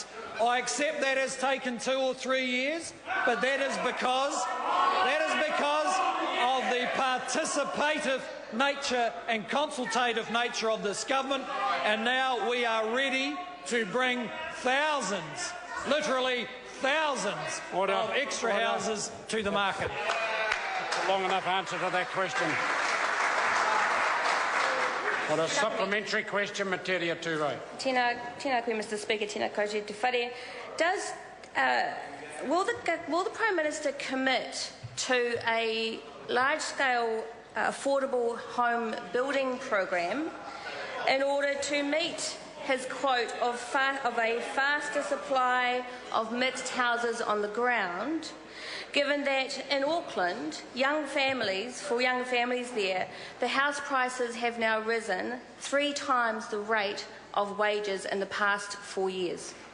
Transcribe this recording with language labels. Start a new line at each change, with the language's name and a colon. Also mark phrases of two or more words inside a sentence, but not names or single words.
English: I accept that has taken 2 or 3 years, but that is because of the participative nature and consultative nature of this government, and now we are ready to bring thousands, literally thousands, of extra houses to the market. That's a long enough answer to that question. What a supplementary question, Materia Turo.
Māori: Tēnā koe,
English: Mr Speaker,
Māori: tēnā koutou te whare.
English: Will the Prime Minister commit to a large-scale affordable home building program in order to meet his quote of a faster supply of mixed houses on the ground, given that in Auckland, for young families there, the house prices have now risen 3 times the rate of wages in the past 4 years?